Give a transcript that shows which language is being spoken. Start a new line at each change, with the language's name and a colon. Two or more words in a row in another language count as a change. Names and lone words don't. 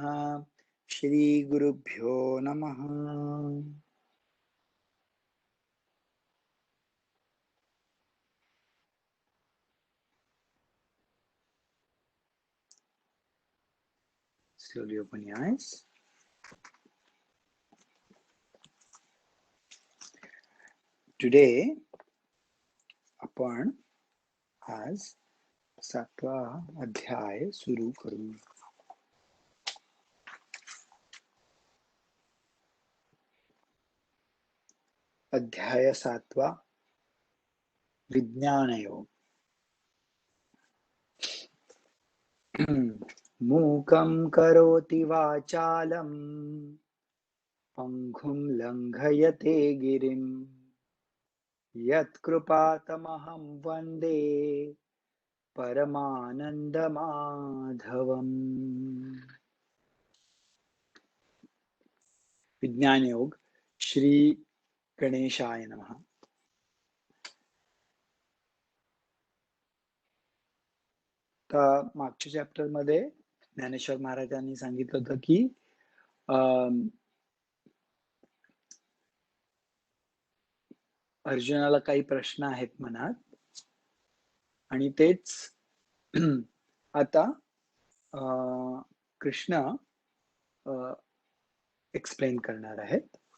Sanskrit: श्री गुरुभ्यो नमः.
English: Slowly open your eyes.
Marathi: Today आपण आज 7वा अध्याय सुरू करू. अध्याय 7वा विज्ञान योग.
Sanskrit: मूकं करोति वाचालं पंगुं लंघयते गिरिं यत्कृपातमहं वन्दे परमानंदमाधवम्.
Marathi: विज्ञान योग.
Sanskrit: श्री गणेशाय नमः.
Marathi: तर मागच्या चॅप्टर मध्ये ज्ञानेश्वर महाराजांनी सांगितलं होतं की अर्जुनाला काही प्रश्न आहेत मनात आणि तेच आता कृष्ण एक्सप्लेन करणार आहेत.